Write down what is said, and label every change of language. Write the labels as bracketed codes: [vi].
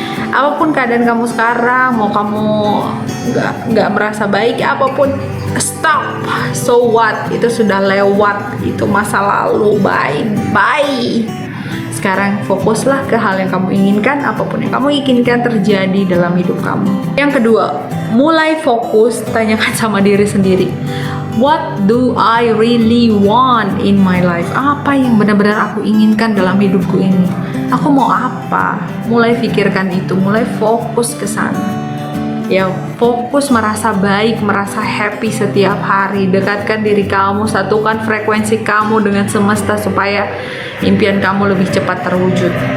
[id] Apapun keadaan kamu sekarang, mau kamu nggak merasa baik, apapun, stop. [en] So what? [id] Itu sudah lewat, itu masa lalu. Bye. Sekarang fokuslah ke hal yang kamu inginkan, apapun yang kamu inginkan terjadi dalam hidup kamu. Yang kedua, mulai fokus, tanyakan sama diri sendiri. [en] What do I really want in my life? [id] Apa yang benar-benar aku inginkan dalam hidupku ini? Aku mau apa? Mulai pikirkan itu, mulai fokus ke sana. Ya, fokus merasa baik, merasa happy setiap hari. Dekatkan diri kamu, satukan frekuensi kamu dengan semesta supaya impian kamu lebih cepat terwujud.